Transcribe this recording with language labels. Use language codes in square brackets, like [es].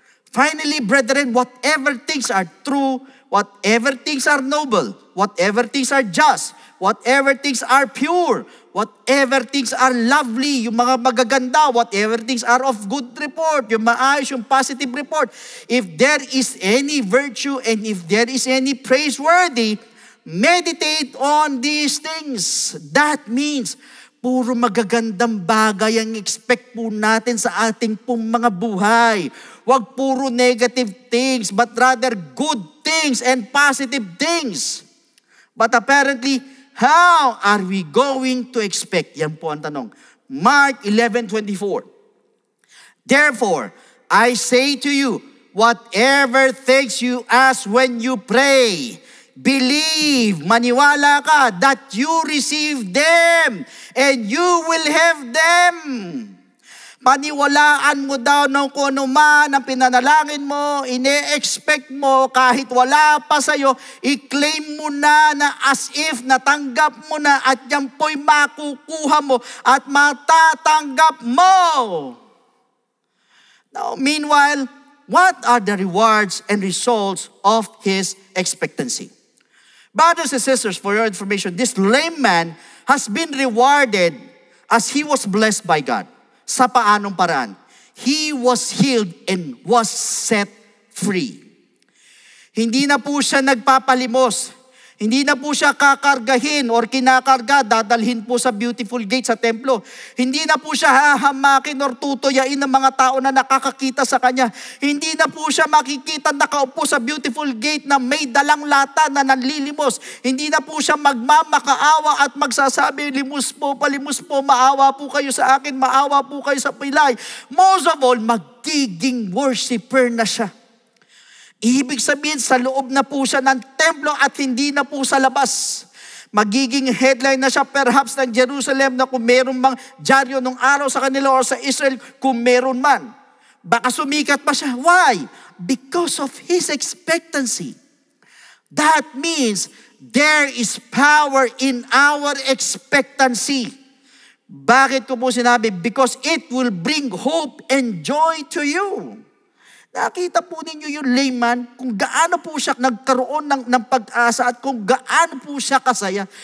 [en] Finally, brethren, whatever things are true, whatever things are noble, whatever things are just, whatever things are pure, whatever things are lovely, [tl] yung mga magaganda, [en] whatever things are of good report, [tl] yung maayos, yung positive report. [en] If there is any virtue and if there is any praiseworthy, meditate on these things. That means, [tl] puro magagandang bagay ang expect po natin sa ating pong mga buhay. Huwag puro [en] negative things, but rather good things and positive things. But apparently, how are we going to expect? [tl] Yan po ang tanong. [en] Mark 11:24. Therefore, I say to you, whatever things you ask when you pray, believe, [tl] maniwala ka [en] that you receive them and you will have them. [tl] Paniwalaan mo daw ng kung ano man ang pinanalangin mo, ine-expect mo kahit wala pa sa'yo, i-claim mo na as if natanggap mo na at yan po'y makukuha mo at matatanggap mo. [en] Now, meanwhile, what are the rewards and results of his expectancy? Brothers and sisters, for your information, this lame man has been rewarded as he was blessed by God. [tl] Sa paanong paraan? [en] he was healed and was set free. [tl] Hindi na po siya nagpapalimos. Hindi na po siya kakargahin or kinakarga, dadalhin po sa beautiful gate sa templo. Hindi na po siya hahamakin or tutuyain ng mga tao na nakakakita sa kanya. Hindi na po siya makikita nakaupo sa beautiful gate na may dalang lata na nanlilimos. Hindi na po siya magmamakaawa at magsasabi, limus po, maawa po kayo sa akin, maawa po kayo sa pilay. [en] Most of all, [tl] magiging worshiper na siya. Ibig sabihin, sa loob na po siya ng templo at hindi na po sa labas. Magiging headline na siya perhaps ng Jerusalem na kung meron mang dyaryo nung araw sa kanila o sa Israel, kung meron man. Baka sumikat pa siya. [en] Why? Because of his expectancy. That means there is power in our expectancy. [tl] Bakit ko po sinabi? [en] Because it will bring hope and joy to you. [tl] Nakita po ninyo yung layman kung gaano po siya nagkaroon ng pag-asa at kung gaano po siya kasaya.